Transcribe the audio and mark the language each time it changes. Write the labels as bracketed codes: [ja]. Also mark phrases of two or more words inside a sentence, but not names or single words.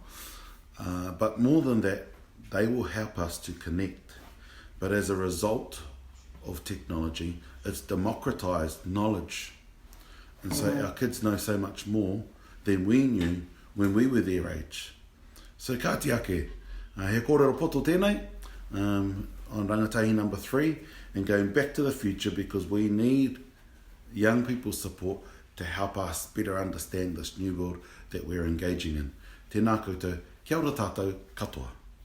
[en] But more than that, they will help us to connect. But as a result of technology, it's democratized knowledge, and so our kids know so much more than we knew when we were their age. So [mi] ka te ake, he kōrero poto tēnei [en] on Rangatahi number 3, and going back to the future, because we need young people's support to help us better understand this new world that we're engaging in. Tēnā koutou, kia ora tātou katoa.